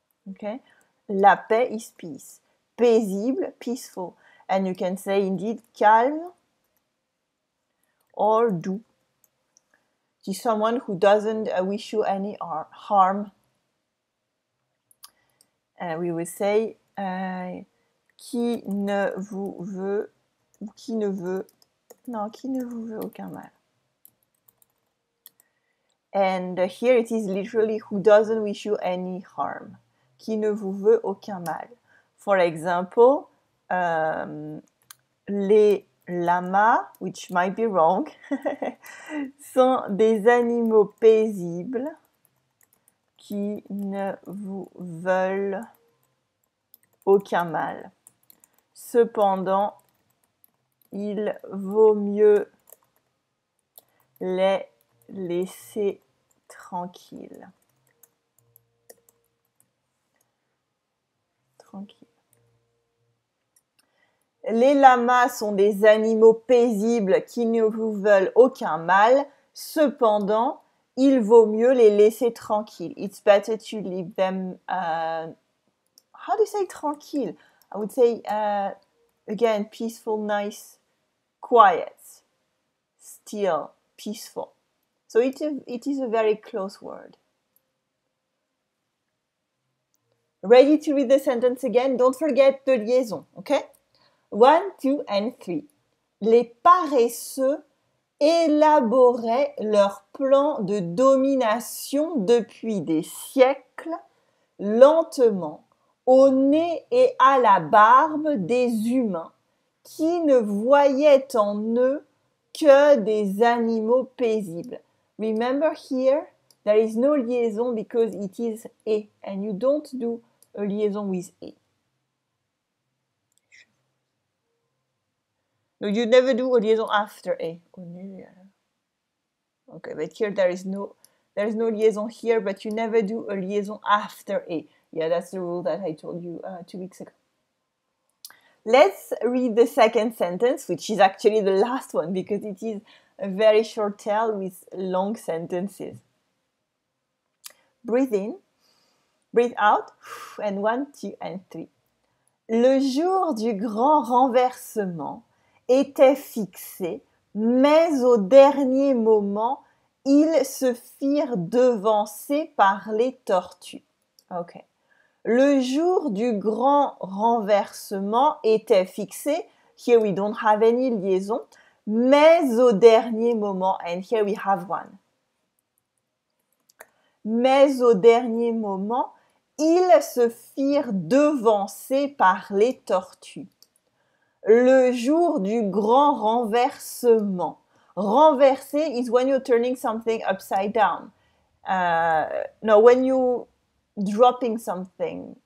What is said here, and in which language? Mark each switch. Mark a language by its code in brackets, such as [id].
[en] Okay? [fr] La paix [en] is peace. Paisible, peaceful. And you can say indeed calme or doux. To someone who doesn't wish you any harm. We will say [fr] qui ne vous veut qui ne vous veut aucun mal. [en] And here it is literally who doesn't wish you any harm. [fr] Qui ne vous veut aucun mal. [en] For example, [fr] les lamas, [en] which might be wrong, [fr] sont des animaux paisibles qui ne vous veulent aucun mal. Cependant, il vaut mieux les laisser tranquilles. Les lamas sont des animaux paisibles qui ne vous veulent aucun mal. Cependant, il vaut mieux les laisser tranquilles. [en] It's better to leave them, how do you say tranquille? I would say, again, peaceful, nice, quiet, still, peaceful. So it is a very close word. Ready to read the sentence again? Don't forget the liaison, okay? 1, 2, and 3. [fr] Les paresseux élaboraient leur plan de domination depuis des siècles, lentement, au nez et à la barbe des humains, qui ne voyaient en eux que des animaux paisibles. [en] Remember here, there is no liaison because it is et, and you don't do a liaison with et. No, you never do a liaison after a. Okay, but here there is no liaison here, but you never do a liaison after a. Yeah, that's the rule that I told you 2 weeks ago. Let's read the second sentence, which is actually the last one because it is a very short tale with long sentences. Breathe in, breathe out, and 1, 2, and 3. [fr] Le jour du grand renversement était fixé, mais au dernier moment, Ils se firent devancer par les tortues. Ok. Le jour du grand renversement était fixé. [en] Here we don't have any liaison. [fr] Mais au dernier moment, [en] and here we have one. [fr] Mais au dernier moment, ils se firent devancer par les tortues. Le jour du grand renversement. [en] Renverser is when you're turning something upside down. No, when you dropping something.